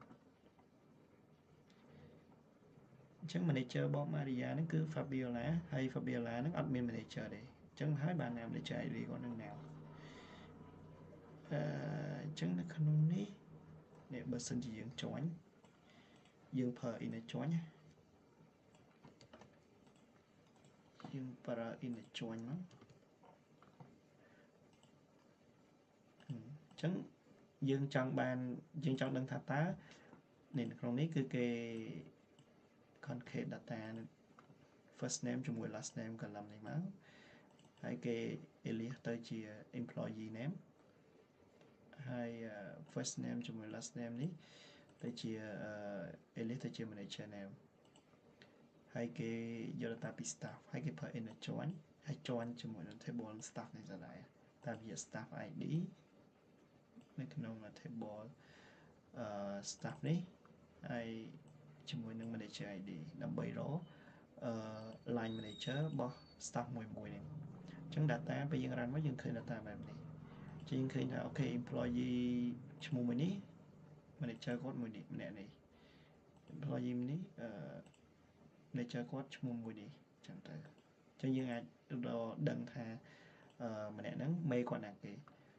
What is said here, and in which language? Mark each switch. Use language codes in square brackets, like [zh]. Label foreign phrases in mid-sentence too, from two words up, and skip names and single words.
[km] អញ្ចឹង manager របស់ Maria ហ្នឹងគឺ Fabiola ហើយ Fabiola ហ្នឹងអត់មាន manager ទេអញ្ចឹងហើយបាន [en] manager ID [km] គាត់នឹង now អញ្ចឹងនៅក្នុងនេះបើសិនជាយើង join យើងប្រើ [en] inner join [km] យើងប្រើ [en] inner join [km] មក អញ្ចឹងយើងចង់ដឹងថាតើនៅក្នុងនេះគឺគេ [en] concrete data first name [km] ជាមួយ [en] last name column [km] នេះមកហើយគេ alias ទៅជា [en] employee name [km] ហើយ [en] first name [km] ជាមួយ [en] last name [km] នេះទៅជា alias ទៅជា [en] manager name [km] ហើយគេយក data ពី staff ហើយគេប្រើ [en] inner join [km] ហើយ join ជាមួយនឹង [en] table staff [km] នេះទៅដែរតាមរយៈ [en] staff ID [km] នៅក្នុង [en] table staff [km] នេះហើយជាមួយ នឹង [en] manager ID [km] ដើម្បីរក [en] line manager [km] របស់ staff មួយនេះអញ្ចឹង data ពេលយើង run មកយើងឃើញ data បែបនេះជាងឃើញថាអូខេ employee ឈ្មោះមួយនេះ manager គាត់មួយនេះម្នាក់នេះ employee នេះmanager គាត់ឈ្មោះមួយនេះអញ្ចឹងទៅអញ្ចឹងយើងអាចដឹងថាម្នាក់ហ្នឹងមេគាត់ណាគេ